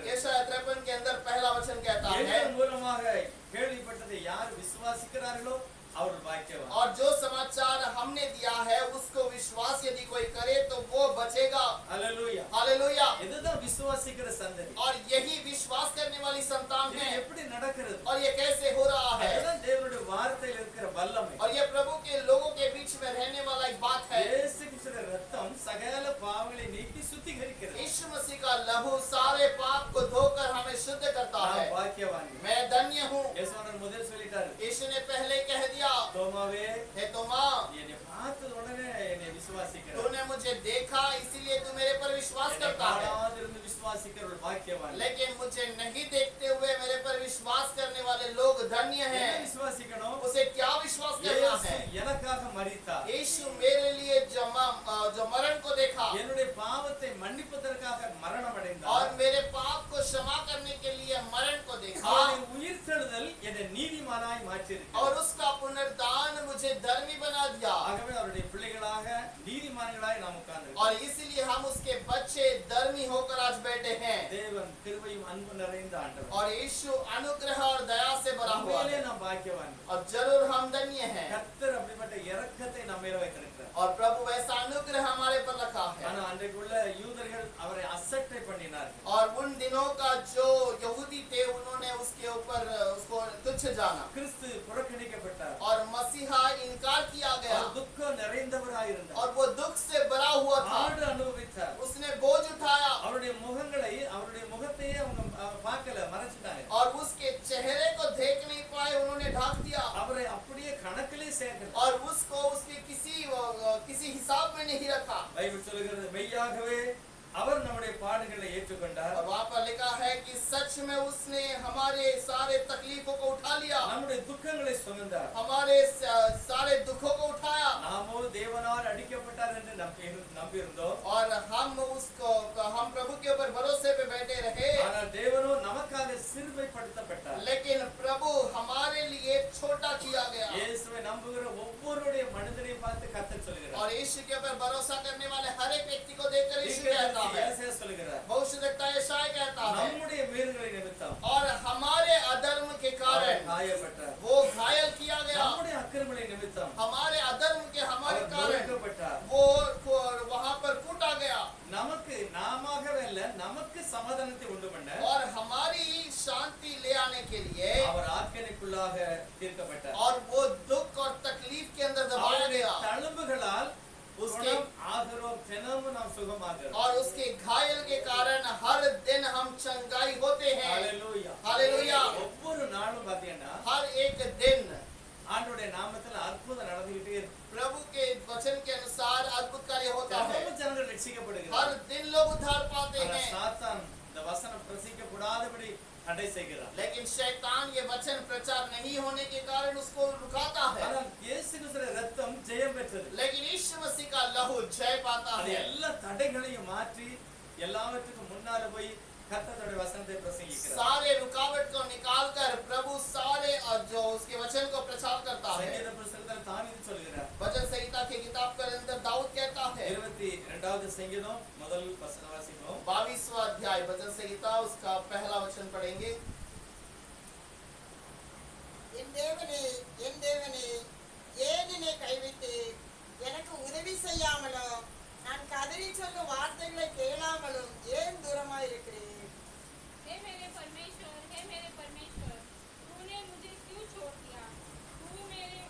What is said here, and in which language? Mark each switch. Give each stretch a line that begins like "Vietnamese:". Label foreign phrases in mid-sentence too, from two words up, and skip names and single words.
Hindi: यशायाह 53 के अंदर पहला वचन कहता है,
Tamil: என் மூலமாக கேள்விப்பட்டதை யார் விசுவாசிக்கிறார்களோ அவர்கள் பாக்கியவான்.
Hindi: और जो समाचार हमने दिया है उसको विश्वास यदि कोई करे तो वो बचेगा।
Tamil: ஹல்லேலூயா.
Hindi: हालेलुया।
Tamil: இதுதான் விசுவாசிக்கிற சந்ததி.
Hindi: और यही विश्वास करने वाली संतान
Tamil: இது
Hindi: है।
Tamil: எப்படி நடக்கிறது?
Hindi: और ये कैसे हो रहा है?
Tamil: அதுதான் தேவனுடைய வார்த்தையில் இருக்கிற வல்லமை.
Hindi: और ये प्रभु के लोगों के बीच में रहने वाला एक बात है।
Tamil: இயேசு கிறிஸ்துவின் இரத்தம் சகல பாவங்களை நீக்கி சுத்திகரிக்கிறது.
Hindi: यीशु मसीह का लहू सारे पाप को धोकर हमें शुद्ध करता है।
Tamil: நான் பாக்கியவான்.
Hindi: मैं धन्य हूँ।
Tamil: இயேசுவானவர் முதல் சொல்லிட்டாரு.
Hindi: यीशु ने पहले कह दिया,
Tamil: தோமாவே
Hindi: हे तोमा,
Tamil: என்னை பார்த்த உடனே என்னை விசுவாசிக்கிறார்.
Hindi: तूने मुझे देखा इसीलिए तू मेरे पर विश्वास
Tamil: என்னை
Hindi: करता है।
Tamil: காணாதிருந்து விசுவாசிக்கிறவர்கள் பாக்கியவான்.
Hindi: लेकिन मुझे नहीं देखते हुए मेरे पर विश्वास करने वाले लोग धन्य
Tamil: என்ன
Hindi: हैं।
Tamil: விசுவாசிக்கணும்?
Hindi: उसे क्या विश्वास करना
Tamil: இயேசு
Hindi: है?
Tamil: எனக்காக மரித்தார்.
Hindi: यीशु मेरे लिए जो मरण को देखा
Tamil: என்னுடைய பாவத்தை மன்னிப்பதற்காக மரணம்
Hindi: और
Tamil: அடைந்தார்.
Hindi: मेरे पाप को क्षमा करने के लिए मरण को देखा
Tamil: அவருடைய உயிர்த்தெழுதல் என்னை நீதிமானாய் மாற்றியிருக்கிறது.
Hindi: और उसका पुनरुत्थान मुझे धर्मी बना दिया।
Tamil: ஆகவே அவருடைய பிள்ளைகளாக நீதிமான்களாய் நாம் உட்கார்ந்திருக்கிறோம்.
Hindi: और इसीलिए हम उसके बच्चे धर्मी होकर आज बैठे हैं।
Tamil: தேவன் கிருபையும் அன்பு நிறைந்த ஆண்டவர்.
Hindi: और यीशु अनुग्रह और दया से भरा हुआ
Tamil: உண்மையிலே
Hindi: है।
Tamil: நாம் பாக்கியவான்.
Hindi: और जरूर हम धन्य हैं।
Tamil: கர்த்தர் அப்படிப்பட்ட இரக்கத்தை நம்ம மேல வைத்திருக்கிறார்.
Hindi: और प्रभु ऐसा अनुग्रह हमारे पर रखा है।
Tamil: ஆனா அன்றைக்குள்ள யூதர்கள் அவரை அசட்டை பண்ணினார்கள்.
Hindi: और उन दिनों का जो यहूदी थे उन्होंने उसके ऊपर उसको तुच्छ जाना
Tamil: கிறிஸ்து புறக்கணிக்கப்பட்டார்.
Hindi: और मसीहा इनकार किया गया
Tamil: அவர் துக்கம் நிறைந்தவராய் இருந்தார்.
Hindi: और वो दुख से भरा हुआ था।
Tamil: ஆடு அனுபவித்தார்.
Hindi: उसने बोझ उठाया
Tamil: அவருடைய முகத்தையே அவங்க பார்க்கல, மறைச்சிட்டாங்க.
Hindi: और उसके चेहरे को देख नहीं पाए, उन्होंने ढाक दिया
Tamil: அவரை அப்படியே கணக்கிலே சேர்க்கல.
Hindi: और उसको उसके किसी हिसाब में नहीं रखा।
Tamil: பைபிள் சொல்கிறது மெய்யாகவே அவர் நம்முடைய பாடுகளை ஏற்றுக்கொண்டார்.
Hindi: और वहाँ पर लिखा है कि सच में उसने हमारे सारे तकलीफों को उठा लिया,
Tamil: நம்முடைய துக்கங்களை சுமந்தார்.
Hindi: हमारे सारे दुखों को उठाया
Tamil: நாமோ தேவனால் அடிக்கப்பட்டார் என்று நம்பியிருந்தோம்.
Hindi: और हम प्रभु के ऊपर भरोसे पे बैठे रहे।
Tamil: ஆனால் தேவனோ நமக்காக சிறுமைப்படுத்தப்பட்டார்.
Hindi: लेकिन प्रभु हमारे लिए छोटा किया गया।
Tamil: இயேசுவை நம்புகிற ஒவ்வொருடைய மனிதனையும் பார்த்து கர்த்தர் சொல்கிறார்.
Hindi: और यीशु के ऊपर भरोसा करने वाले हर एक व्यक्ति को देखकर यीशु कहता है,
Tamil: ஏசாயா சொல்கிறார்,
Hindi: भविष्यद्वक्ता यशायाह कहता है,
Tamil: நம்முடைய மீறுதலை நிமித்தம்
Hindi: और हमारे अधर्म के
Tamil: அவர்
Hindi: कारण
Tamil: காயப்பட்டார்.
Hindi: वो घायल किया गया,
Tamil: நம்முடைய அக்கிரமங்களை நிமித்தம்
Hindi: हमारे अधर्म के हमारे
Tamil: அவர்
Hindi: कारण
Tamil: நொறுக்கப்பட்டார்.
Hindi: वो वहाँ पर कूटा गया
Tamil: நமக்கு நாமவே அல்ல, நமக்கு சமாதானத்தை உண்டு பண்ண
Hindi: और हमारी शांति ले आने के लिए
Tamil: அவர் ஆக்கினைக்குள்ளாக தீர்க்கப்பட்டார்.
Hindi: और वो दुख और तकलीफ के अंदर दबाया
Tamil: அவருடைய
Hindi: गया
Tamil: தழும்புகளால்
Hindi: उसके
Tamil: ஆகிறோம், தினமும் நாம் சுகமாகிறோம்.
Hindi: और उसके घायल के कारण हर दिन हम चंगाई होते हैं।
Tamil: ஹல்லேலூயா.
Hindi: हालेलुया।
Tamil: ஒவ்வொரு நாளும் பாத்தீங்கன்னா
Hindi: हर एक दिन
Tamil: ஆண்டவருடைய நாமத்துல அற்புதம் நடந்துகிட்டே இருக்கு.
Hindi: प्रभु के वचन के अनुसार अद्भुत कार्य होता है।
Tamil: தினமும் ஜனங்கள் ரட்சிக்கப்படுகிறார்கள்.
Hindi: हर दिन लोग उद्धार पाते
Tamil: ஆனா
Hindi: हैं।
Tamil: சாத்தான் இந்த வசனம் பிரசிக்கப்படாதபடி தடை செய்கிறார்.
Hindi: लेकिन शैतान ये वचन प्रचार नहीं होने के कारण उसको रुकाता है।
Tamil: ஆனால் இயேசு கிறிஸ்துவின் இரத்தம் ஜெயம் பெற்றது.
Hindi: लेकिन यीशु मसीह का लहू जय पाता
Tamil: அது
Hindi: है।
Tamil: எல்லா தடைகளையும் மாற்றி எல்லாவற்றுக்கும் முன்னால போய் கர்த்தருடைய வசனத்தை பிரசங்கிக்கிறார்.
Hindi: सारे रुकावट को निकालकर प्रभु सारे जो उसके वचन को प्रचार करता है।
Tamil: சங்கீத புஸ்தகத்தில் தாவீது சொல்கிறார்.
Hindi: वचन संहिता के किताब के अंदर दाऊद कहता है,
Tamil: 22வது சங்கீதம் முதல் வசனம் வாசிப்போம்.
Hindi: 22वां अध्याय वचन संहिता उसका पहला वचन पढ़ेंगे।
Tamil: என் தேவனே ஏன் என்னை கைவிட்டு எனக்கு உதவி செய்யாமலும் நான் கதறி சொல்லும் வார்த்தைகளை கேளாமலும் ஏன் தூரமா இருக்கிறேன்?
Hindi: हे मेरे परमेश्वर, तूने मुझे क्यों छोड़ दिया? तू मेरे